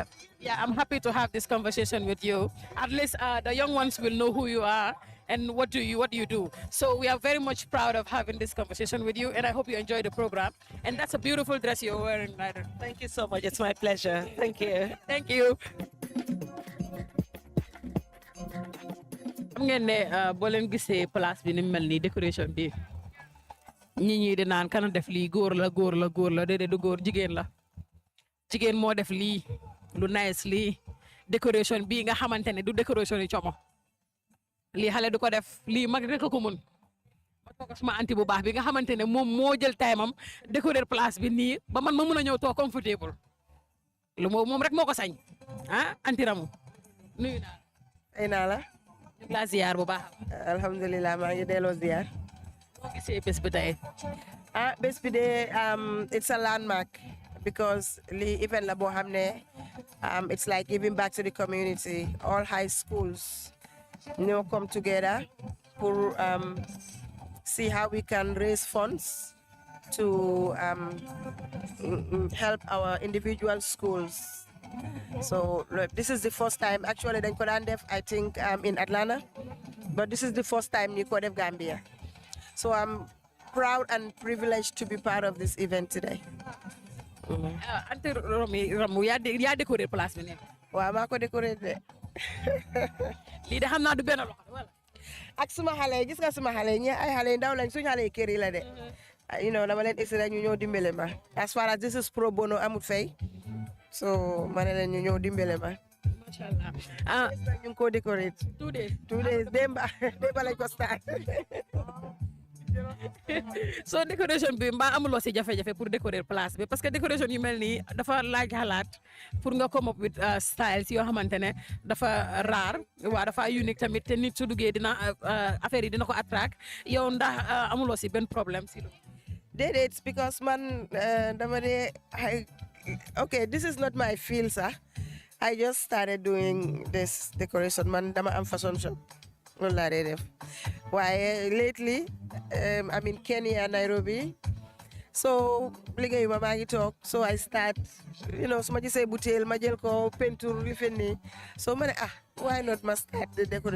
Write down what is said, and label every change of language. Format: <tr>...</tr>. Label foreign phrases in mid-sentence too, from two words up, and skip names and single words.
<en>Yeah, I'm happy to have this conversation with you. At least the young ones will know who you are and what do you do. So we are very much proud of having this conversation with you, and I hope you enjoy the program. And that's a beautiful dress you're wearing, Ryder. Thank you so much. It's my pleasure. Thank you. Thank you.</en> <wo>xam ngeen ne boo leen gisee place bi ni mel nii décoration bi ñi di naan kana def lii góor la déedéet du góor jigéen la jigéen moo def lii lu nice lii décoration bii nga xamante ne du décoration yi como lii xale du ko def lii mag rek ko mun ma toog suma anti bu baax bi nga xamante ne moom moo jël time am décorer place bi nii ba man ma mun a ñëw toog comfortable lu moom rek moo ko sañ anti Ramu nuyu naa ay naa la la ziar bu baax alhamdulilah maa ngi delloo ziar moo gisee bés bi tey bés bi de</wo> <en>it's a landmark because the event la</en> <wo>boo xam ne</wo> <en>it's like giving back to the community. All high schools come together for see how we can raise funds to help our individual schools. So look, this is the first time actually they could have, I think in Atlanta, but this is the first time you could have Gambia. So I'm proud and privileged to be part of this event today.</en> <wo>Ante Ramu yaa décoré place bi nekk. Waaw maa ko décoré de. Lii de xam naa du benn loxo wala. Ak suma xale gis nga suma xale ñi ay xale ndaw lañ suñu xale kër yi la de.</wo> <en>You know</en> <wo>dama leen extra ñu ñëw dimbale ma.</wo> <en>As far as this is pro bono</en> <wo>amut fay. So ma ne leen ñu ñëw dimbale ma. Mashallah. Ñu ngi ko décoré. 2 days. 2 days démba lañ ko start. So décoration bi mbaa amuloo si jafe-jafe</wo> <fr>pour décorer</fr> <wo>place bi parce que décoration yu mel nii dafa laaj xalaat pour nga</wo> <en>come up with styles</en> <wo>yoo xamante ne dafa rare waa dafa unique tamit te nit su duggee dina affaire yi dina ko attract yow ndax amuloo si benn problème si loolu.</wo> <en>Déedéet because</en> <wo>man dama de</wo> <en>okay this is not my field sax I just started doing this decoration</en> <wo>man dama am</wo> <en>fashion shop. Why lately I'm in Kenya, Nairobi.</en> <wo>So liggéeyuma maa ngi toog</wo> <en>so I start</en> <wo>su ma gisee butéel ma jël ko peinture li fenni so ma ne</wo> <en>why not</en> <wo>ma</wo> <en>start the decorate</en>